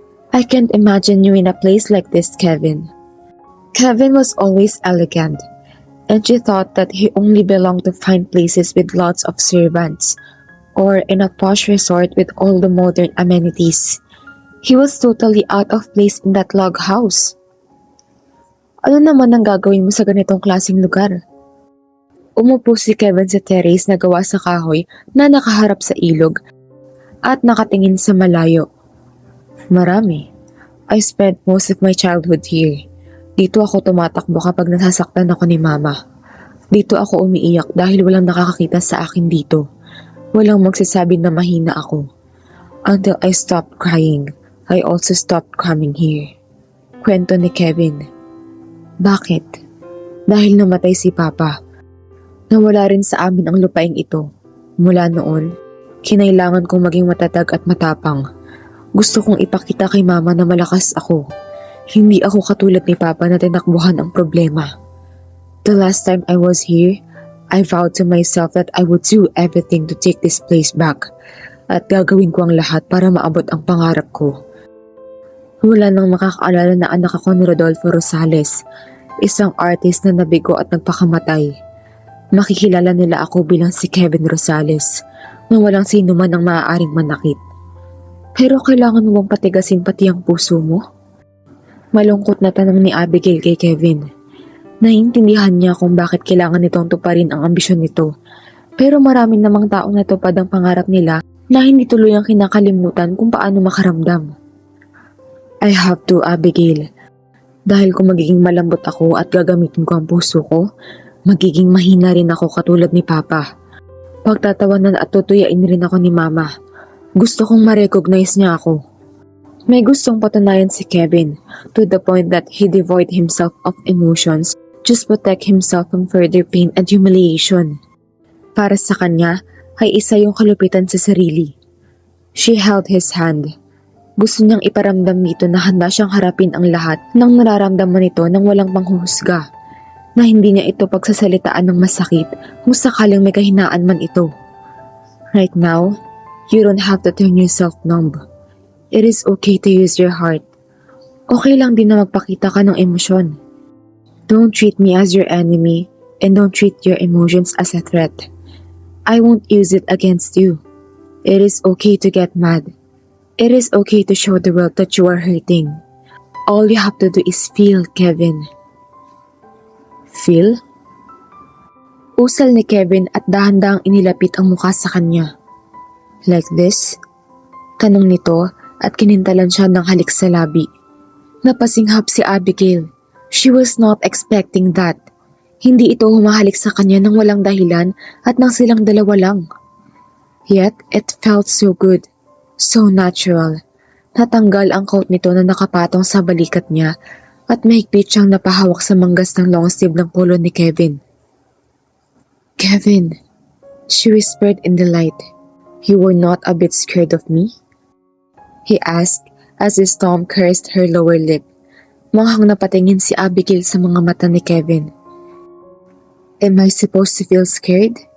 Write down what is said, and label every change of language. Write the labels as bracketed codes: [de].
[en] I can't imagine you in a place like this, Kevin. Kevin was always elegant. and she thought that he only belonged to fine places with lots of servants, or in a posh resort with all the modern amenities. He was totally out of place in that log house. [tl] Ano naman ang gagawin mo sa ganitong klaseng lugar? Umupo si Kevin sa terrace na gawa sa kahoy na nakaharap sa ilog at nakatingin sa malayo. Marami. [en] I spent most of my childhood here. [tl] Dito ako tumatakbo kapag nasasaktan ako ni mama. Dito ako umiiyak dahil walang nakakakita sa akin dito. Walang magsasabi na mahina ako. [en] Until I stopped crying, I also stopped coming here. [tl] Kwento ni Kevin. Bakit? Dahil namatay si Papa. Nawala rin sa amin ang lupaing ito. Mula noon, kinailangan kong maging matatag at matapang. Gusto kong ipakita kay Mama na malakas ako. Hindi ako katulad ni Papa na tinakbuhan ang problema. [en] The last time I was here, I vowed to myself that I would do everything to take this place back [tl] at gagawin ko ang lahat para maabot ang pangarap ko. Wala nang makakaalala na anak ako ni Rodolfo Rosales, isang artist na nabigo at nagpakamatay. Makikilala nila ako bilang si Kevin Rosales na walang sino man ang maaaring manakit. Pero kailangan mo bang patigasin pati ang puso mo? Malungkot na tanong ni Abigail kay Kevin. Naiintindihan niya kung bakit kailangan nitong tuparin ang ambisyon nito. Pero maraming namang taong natupad ang pangarap nila na hindi tuluyang kinakalimutan kung paano makaramdam. [en] I have to, Abigail. [tl] Dahil kung magiging malambot ako at gagamitin ko ang puso ko, magiging mahina rin ako katulad ni Papa. Pagtatawanan at tutuyain rin ako ni Mama. Gusto kong ma-recognize niya ako. May gustong patunayan si Kevin [en] to the point that he devoid himself of emotions just protect himself from further pain and humiliation. [tl] Para sa kanya ay isa yung kalupitan sa sarili. [en] She held his hand. [tl] Gusto niyang iparamdam nito na handa siyang harapin ang lahat ng nararamdaman nito nang walang panghuhusga. Na hindi niya ito pagsasalitaan ng masakit kung sakaling may kahinaan man ito. [en] Right now, you don't have to turn yourself numb. It is okay to use your heart. [tl] Okay lang din na magpakita ka ng emosyon. [en] Don't treat me as your enemy and don't treat your emotions as a threat. I won't use it against you. It is okay to get mad. It is okay to show the world that you are hurting. All you have to do is feel, Kevin. Feel? [tl] Usal ni Kevin at dahan-dahang inilapit ang mukha sa kanya. [en] Like this? [tl] Tanong nito at kinintalan siya ng halik sa labi. Napasinghap si Abigail. [en] She was not expecting that. [tl] Hindi ito humahalik sa kanya nang walang dahilan at nang silang dalawa lang. [en] Yet, it felt so good, so natural. [tl] Natanggal ang coat nito na nakapatong sa balikat niya at mahigpit siyang napahawak sa manggas ng long sleeve ng polo ni Kevin. [en] Kevin, she whispered in delight. You were not a bit scared of me? He asked as his thumb caressed her lower lip. [tl] Manghang napatingin si Abigail sa mga mata ni Kevin. [en] Am I supposed to feel scared?